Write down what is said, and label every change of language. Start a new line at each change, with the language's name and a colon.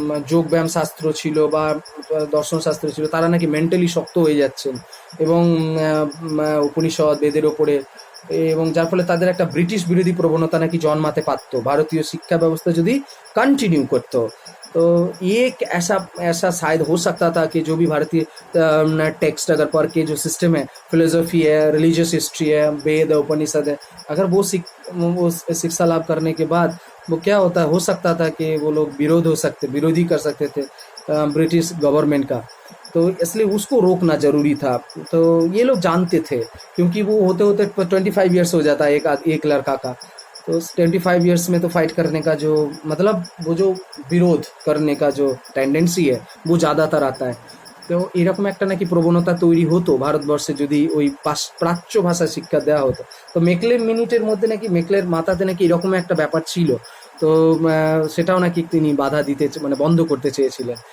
Bangla: যোগব্যায়াম শাস্ত্র ছিল বা দর্শন শাস্ত্র ছিল তারা নাকি মেন্টালি শক্ত হয়ে যাচ্ছেন এবং উপনিষদ বেদের ওপরে, এবং যার ফলে তাদের একটা ব্রিটিশ বিরোধী প্রবণতা নাকি জন্মাতে পারত ভারতীয় শিক্ষা ব্যবস্থা যদি
Hindi: कंटिन्यू करते हो। तो ये एक ऐसा शायद हो सकता था कि जो भी भारतीय टेक्स्ट अगर पढ़ के जो सिस्टम है, फिलोसफी है, रिलीजियस हिस्ट्री है, वेद है, उपनिषद है, अगर वो शिक्षा लाभ करने के बाद वो क्या हो सकता था कि वो लोग विरोधी कर सकते थे ब्रिटिश गवर्नमेंट का, तो इसलिए उसको रोकना ज़रूरी था। तो ये लोग जानते थे क्योंकि वो होते 25 ईयर्स हो जाता है एक लड़का का, तो 25 ईयर्स में तो फाइट करने का जो मतलब वो जो विरोध करने का जो टेंडेंसी है वो ज़्यादातर आता है।
Bangla: तो এরকম একটা নাকি প্রবণতা তৈরি হতো ভারতবর্ষে যদি ওই প্রাচ্য ভাষা শিক্ষা দেওয়া হতো। তো মেকলের মিনিটের মধ্যে নাকি মেকলের মাথাতে নাকি এরকম একটা ব্যাপার ছিল, তো সেটাও নাকি তিনি বাধা দিতে বন্ধ করতে চেয়েছিলেন।